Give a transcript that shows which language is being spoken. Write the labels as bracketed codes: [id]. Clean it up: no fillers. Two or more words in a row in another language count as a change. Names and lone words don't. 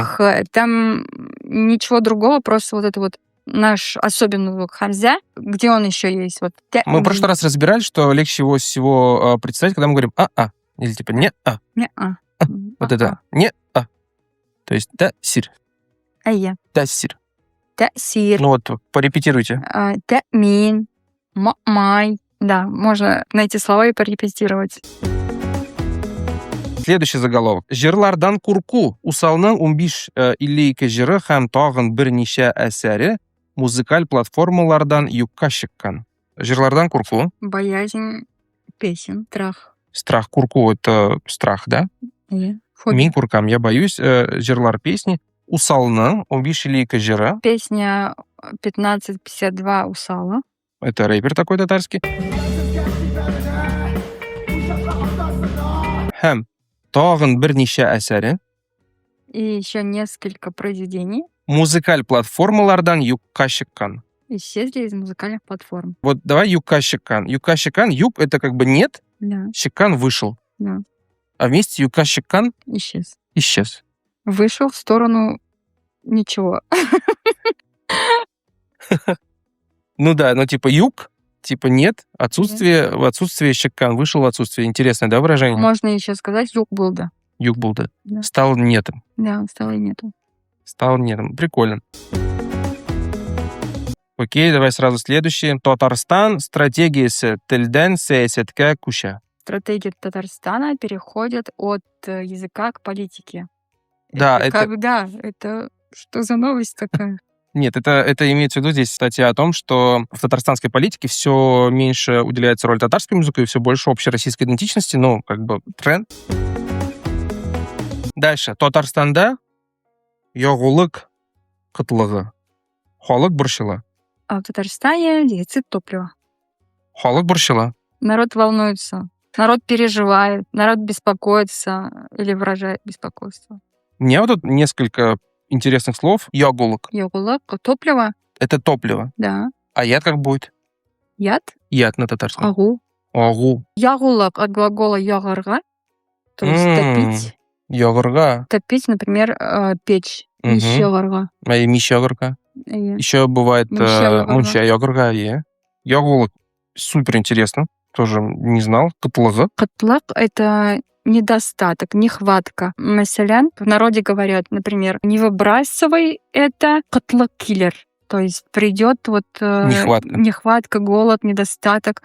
[ru] х, там ничего другого, просто вот это вот наш особенный звук хамзя, где он еще есть. Вот Мы в прошлый раз разбирали, что легче всего представить, когда мы говорим «а-а». Или типа «не-а». Не-а. Вот это «не-а». То есть «да-сир». Айя. «Да-сир». Сир. Ну вот, порепетируйте. [tt] Мин. Май. [ru] Да, можно найти слова и порепетировать. Следующий заголовок. [tt] Жырлардан курку. Усалның 15 иллейке жыры һәм тагын берничә әсәре музыкаль платформалардан юкка чыккан. Жырлардан курку. [ru] Боязнь песен. Страх. Страх курку — это страх, да? Фобия. [tt] Мин куркам, [ru] я боюсь. Жырлар песни. [tt] Усалның 15 иллейке жыры. [ru] Песня 1552 Усала. Это рэпер такой татарский. [tt] Һәм тагын берничә әсәре [ru] И еще несколько произведений [tt] музыкаль платформалардан юкка чыккан. [ru] исчезли из музыкальных платформ. Вот давай [tt] юкка чыккан. Юкка чыккан, юк — [ru] это как бы нет, Да, чыккан вышел. да, А вместе [tt] юкка чыккан [ru] исчез. исчез. Вышел в сторону ничего. Ну да, ну типа юг, типа нет, отсутствие, в отсутствие чыккан, вышел в отсутствие. Интересное, да, выражение? Можно еще сказать, юг был, да. Юг был, да. Да. Стал нетом. Да, стало и нету. Стал нетом. Прикольно. Окей, давай сразу следующее. [tt] Татарстан стратегиясы телден саясатка куша. [ru] Стратегия Татарстана переходит от языка к политике. Да, это... Когда? Это что за новость такая? Нет, это имеется в виду здесь статья о том, что в татарстанской политике все меньше уделяется роль татарскому языку и все больше общероссийской идентичности, ну, как бы тренд. Дальше. [tt] Татарстанда ягулык кытлыгы. Халык борчыла. [ru] А в Татарстане дефицит топлива. [tt] Халык борчыла. [ru] Народ волнуется, народ переживает, народ беспокоится или выражает беспокойство. У меня вот тут несколько интересных слов. Ягулык. Ягулак, топливо, — это топливо. да. А яд как будет? Яд, Яд на татарском. агу. Агу. Ягулак от глагола ягарга, то есть топить. Ягырга. Топить, например, печь. Мгм. Мещегарга. А и мищагырга. Еще бывает [tt] Мунча-ягырга. мунча-ягырга. Ягулык. [ru] Супер интересно. Тоже не знал. Кытлыгы. Катлак — это недостаток, нехватка. Масалян в народе говорят, например, не выбрасывай это катлак-киллер. То есть придет вот нехватка, голод, недостаток.